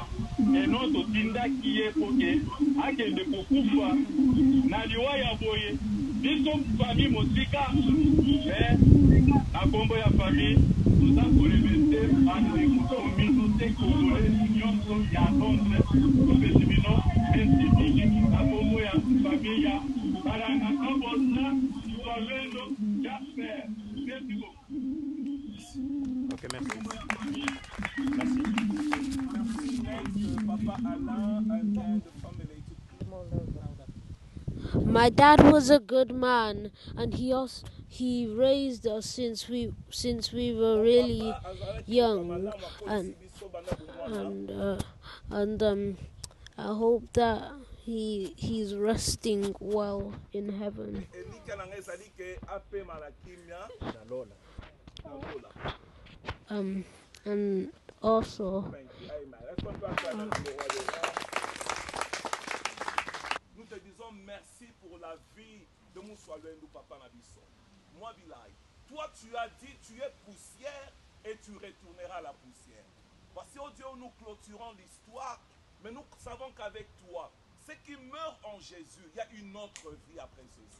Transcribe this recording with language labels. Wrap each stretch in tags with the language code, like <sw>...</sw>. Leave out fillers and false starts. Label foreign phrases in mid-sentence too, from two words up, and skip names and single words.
<ln>eno totindaki ye poke akende kokufa na liwa ya boye biso fami mosika na kombo ya fami toza kolebete</ln> <fr>communauté congolaise</fr> <ln>nyonso ya Londres topesi bino esipiki na kombo ya fami ya balanga kabosa Soalendo Jasper.</ln> <fr>Merci beaucoup. Ok, merci. Merci. Papa Alain,</fr> <en>and then the family. My dad was a good man, and he raised us since we were really young, and I hope that he's resting well in heaven. And also</en> <fr>nous te disons merci pour la vie de Moussoalendo Papa Nabiso. Moi Bilay, toi tu as dit tu es poussière et tu retourneras à la poussière. Voici oh Dieu, nous clôturons l'histoire, mais nous savons qu'avec toi, ceux qui meurent en Jésus, il y a une autre vie après ceci.</fr>